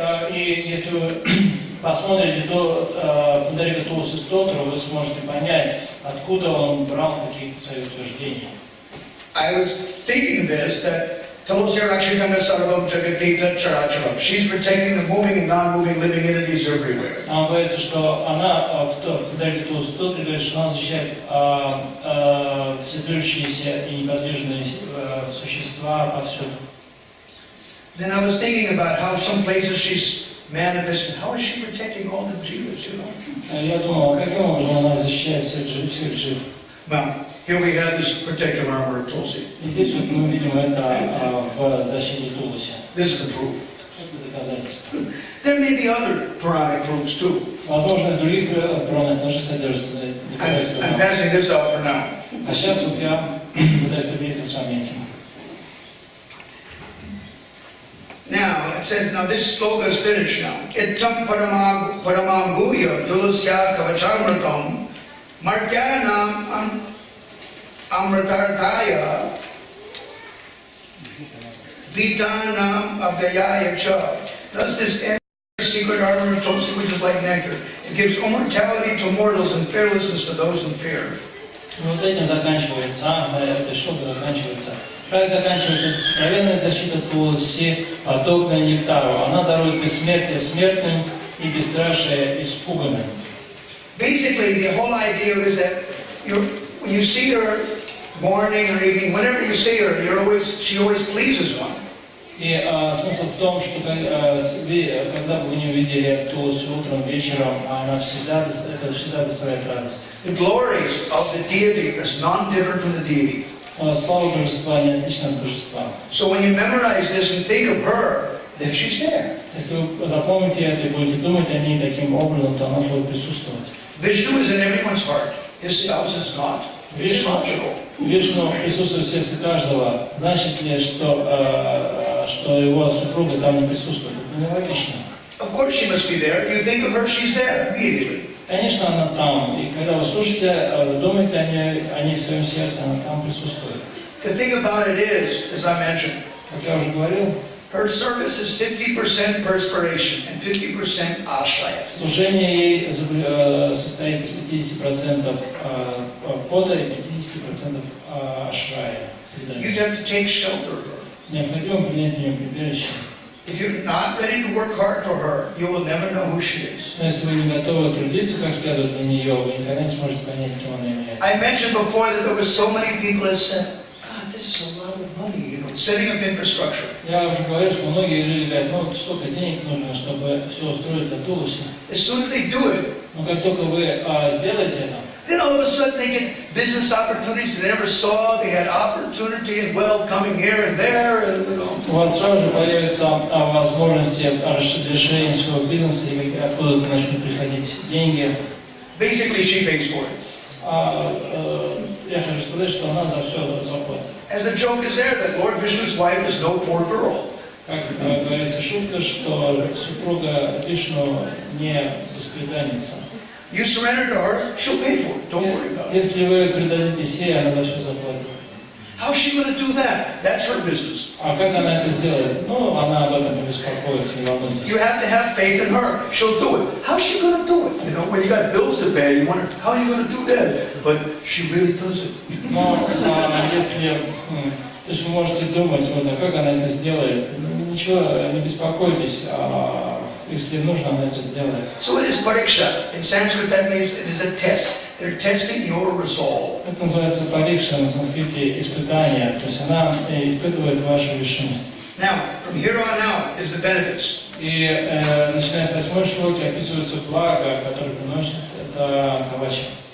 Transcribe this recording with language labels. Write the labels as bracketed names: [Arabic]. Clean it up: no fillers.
[Russian] И если вы посмотрите то Пундарика Тулси Стотру, вы сможете понять, откуда он брал какие-то свои утверждения. [English] I was thinking this, that Tulsi [Sanskrit] Rakshitanga Sarvam Jagatita Characharam. [English] She's protecting the moving and non-moving living entities everywhere. [Russian] Нам говорится, что она в Пундарике Тулси Стотре говорит, что она защищает все движущиеся и неподвижные существа повсюду. [English] Then I was thinking about how some places she's manifesting. How is she protecting all the jivas, you know? [Russian] Я думал, каким образом она защищает всех жив. [English] Well, here we have this protective armor of Tulsi. [Russian] И здесь вот мы видим это в защите Тулси. [English] This is the proof. [Russian] Это доказательство. [English] There may be other Puranic proofs too. [Russian] Возможно, и в других Пуранах тоже содержатся доказательства. [English] I'm passing this out for now. [Russian] А сейчас вот я пытаюсь поделиться с вами этим. [English] Now, it says, now this sloka is finished now. [Sanskrit] Ittam paramambuya tulasya kavachamratam martyanam amratarthaya vitanam abhyayaya cha. [English] Thus this secret armor of Tulsi, which is like nectar. It gives immortality to mortals and fearlessness to those in fear. [Russian] Вот этим заканчивается, эта шлока заканчивается. Как заканчивается эта сокровенная защита Тулси, подобная нектару. Она дарует бессмертие смертным и бесстрашие испуганным. [English] Basically, the whole idea is that when you see her morning or evening, whenever you see her, she always pleases one. [Russian] И смысл в том, что когда бы вы не увидели Тулси утром, вечером, она всегда доставляет радость. [English] The glories of the deity is non-different from the deity. [Russian] Слава божества не отлична от божества. [English] So when you memorize this and think of her, then she's there. [Russian] Если вы запомните это и будете думать о ней таким образом, то она будет присутствовать. [English] Vishnu is in everyone's heart. His spouse is not. It's logical. [Russian] Вишну присутствует в сердце каждого. Значит ли, что его супруга там не присутствует? Это нелогично. [English] Of course she must be there. You think of her, she's there immediately. [Russian] Конечно, она там. И когда вы слушаете, думаете о ней в своем сердце, она там присутствует. [English] The thing about it is, as I mentioned, [Russian] Как я уже говорил, [English] her service is 50% perspiration and 50% ashraya. [Russian] служение ей состоит из 50% пота и 50% ашрая. [English] You'd have to take shelter of her. [Russian] Необходимо принять нее прибежище. [English] If you're not ready to work hard for her, you will never know who she is. [Russian] Но если вы не готовы трудиться как следует для нее, вы никогда не сможете понять, кем она является. [English] I mentioned before that there were so many people that said, God, this is a lot of money, setting up infrastructure. [Russian] Я уже говорил, что многие люди говорят, ну столько денег нужно, чтобы все устроить для Тулуси. [English] As soon as they do it, [Russian] Но как только вы сделаете это, [English] then all of a sudden they get business opportunities they never saw. They had opportunity and wealth coming here and there, and [Russian] у вас сразу же появятся возможности расширения своего бизнеса, и откуда-то начнут приходить деньги. [English] Basically she pays for it. [Russian] Я хочу сказать, что она за все заплатит. [English] And the joke is there that Lord Vishnu's wife is no poor girl. [Russian] Как говорится шутка, что супруга Вишну не бесприданница. [English] You surrender to her, she'll pay for it. Don't worry about it. [Russian] Если вы предадитесь ей, она за все заплатит. [English] How's she going to do that? That's her business. [Russian] А как она это сделает? Ну, она об этом не беспокоится, не волнуйтесь. [English] You have to have faith in her. She'll do it. How's she going to do it? When you got bills to pay, you wonder, how are you going to do that? But she really does it. [Russian] Но если... То есть вы можете думать, вот, а как она это сделает? Ничего, не беспокойтесь, если нужно, она это сделает. [English] So it is pariksha. In Sanskrit, that means it is a test. They're testing your resolve. [Russian] Это называется парикша на санскрите испытание, то есть она испытывает вашу решимость. [English] Now, from here on out is the benefits. [Russian] И начиная с 8 шлоки описываются блага, которые приносят это кавача.